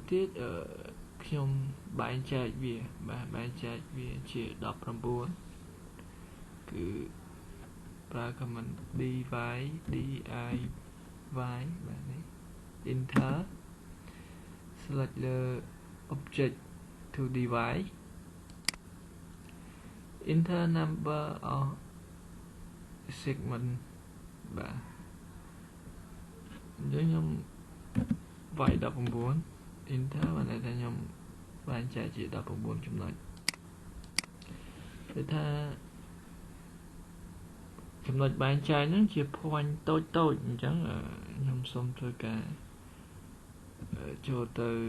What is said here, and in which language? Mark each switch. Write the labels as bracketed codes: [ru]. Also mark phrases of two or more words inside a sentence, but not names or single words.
[km] ទៀតខ្ញុំបែងចែកវាបាទបែងចែកវាជា19គឺប្រើ command dy diy បាទនេះ enter select លើ [en] object to divide enter number of segment [km] បាទអញ្ចឹងខ្ញុំវាយ19 enter បានតែខ្ញុំបែងចែកជា19ចំណុចគឺថា ចំណុចបែងចែកហ្នឹងជា point តូចអញ្ចឹងខ្ញុំសូមធ្វើការចូលទៅ